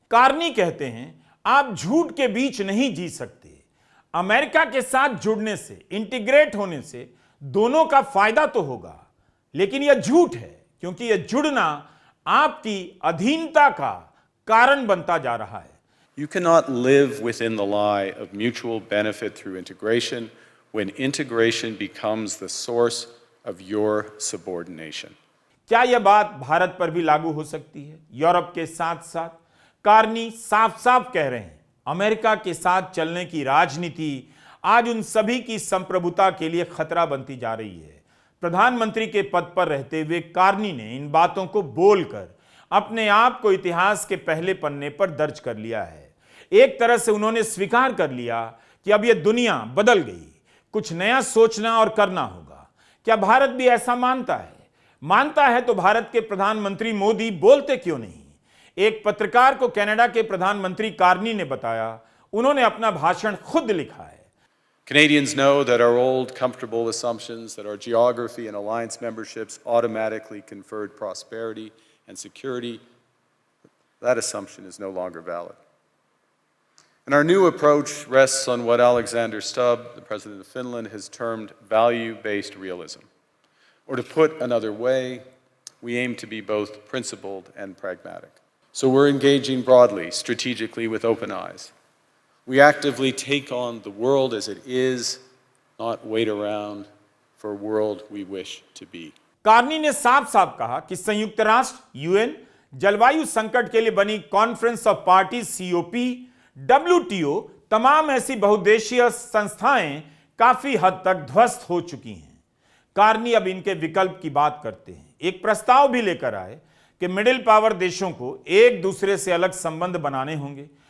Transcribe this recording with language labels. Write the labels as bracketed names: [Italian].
[Hindi] Carney कहते हैं आप झूठ के बीच नहीं जी सकते। अमेरिका के साथ जुड़ने से, इंटीग्रेट होने से दोनों का फायदा तो होगा, लेकिन यह झूठ है क्योंकि यह जुड़ना आपकी अधीनता का कारण बनता जा रहा है। [English] You cannot live within the lie of mutual benefit through integration when integration becomes the source of your subordination. [Hindi] क्या यह बात भारत पर भी लागू हो सकती है? यूरोप के साथ साथ कार्नी साफ साफ कह रहे हैं अमेरिका के साथ चलने की राजनीति आज उन सभी की संप्रभुता के लिए खतरा बनती जा रही है। प्रधानमंत्री के पद पर रहते हुए कार्नी ने इन बातों को बोलकर अपने आप को इतिहास के पहले पन्ने पर दर्ज कर लिया है। एक तरह से उन्होंने स्वीकार कर लिया कि अब यह दुनिया बदल गई, कुछ नया सोचना और करना होगा। क्या भारत भी ऐसा मानता है? मानता है तो भारत के प्रधानमंत्री मोदी बोलते क्यों नहीं? एक पत्रकार को कनाडा के प्रधानमंत्री कार्नी ने बताया, उन्होंने अपना भाषण खुद लिखा है। [English] Canadians know that our old comfortable assumptions that our geography and alliance memberships automatically conferred prosperity and security, that assumption is no longer valid. And our new approach rests on what Alexander Stubb, the President of Finland, has termed value-based realism. Or to put another way, we aim to be both principled and pragmatic. So we're engaging broadly, strategically, with open eyes. We actively take on the world as it is, not wait around for a world we wish to be. [Hindi] Carney ने साफ साफ कहा कि संयुक्त राष्ट्र, UN, जलवायु संकट के लिए बनी conference of parties COP, WTO, तमाम ऐसी बहुदेशीय संस्थाएं काफी हद तक ध्वस्त हो चुकी हैं। कार्नी अब इनके विकल्प की बात करते हैं। एक प्रस्ताव भी लेकर आए कि मिडिल पावर देशों को एक दूसरे से अलग संबंध बनाने होंगे।